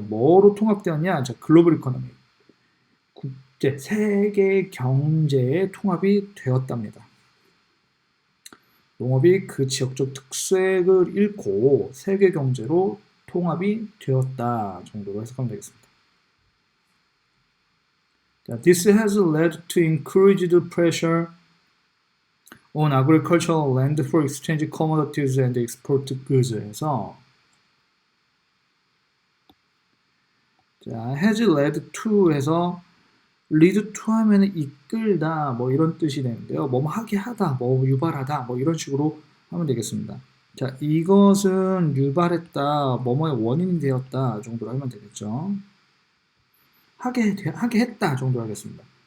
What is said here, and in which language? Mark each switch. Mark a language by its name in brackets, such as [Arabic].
[Korean] 뭐로 통합되었냐? 자, 글로벌 이코노미. 세계 경제에 통합이 되었답니다. 농업이 그 지역적 특색을 잃고 세계 경제로 통합이 되었다 정도로 해석하면 되겠습니다. [English] This has led to increased pressure on agricultural land for exchange commodities and export goods [Korean] 해서 자, has led to 해서 lead to 하면 이끌다 뭐 이런 뜻이 되는데요. 뭐 하게 하다, 뭐 유발하다 뭐 이런 식으로 하면 되겠습니다. 자, 이것은 유발했다, 뭐뭐의 원인이 되었다 정도로 하면 되겠죠. 하게 했다 정도로 하겠습니다.